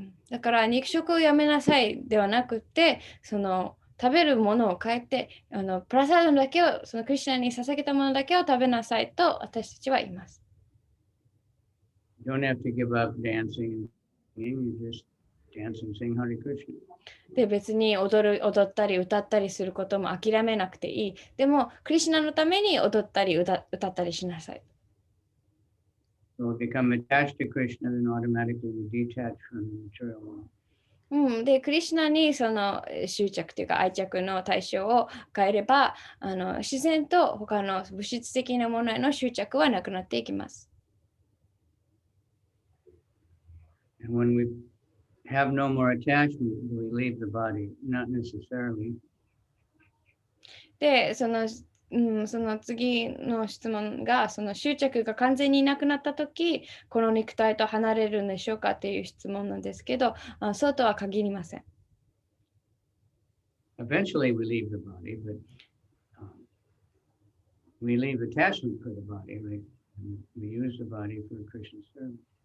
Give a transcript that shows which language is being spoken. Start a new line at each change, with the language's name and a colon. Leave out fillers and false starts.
Japanese: だから肉食をやめなさいではなくて、食べるものを変えて、プラサードだけを、そのクリシュナに捧げたものだけを食べなさいと私たちは言います。
English: You don't have to give up dancing and singing. You just dance and sing Hare Krishna.
Japanese: で、別に踊ったり歌ったりすることも諦めなくていい。でも、クリシュナのために踊ったり歌ったりしなさい。
English: So we become attached to Krishna, then automatically we detach from the material world.
Japanese: で、クリシュナにその執着というか愛着の対象を変えれば、自然と他の物質的なものへの執着はなくなっていきます。
English: And when we have no more attachment, we leave the body, not necessarily.
Japanese: で、その次の質問が、その執着が完全になくなったとき、この肉体と離れるんでしょうかっていう質問なんですけど、そうとは限りません。
English: Eventually we leave the body, but we leave attachment for the body. We use the body for Krishna's service.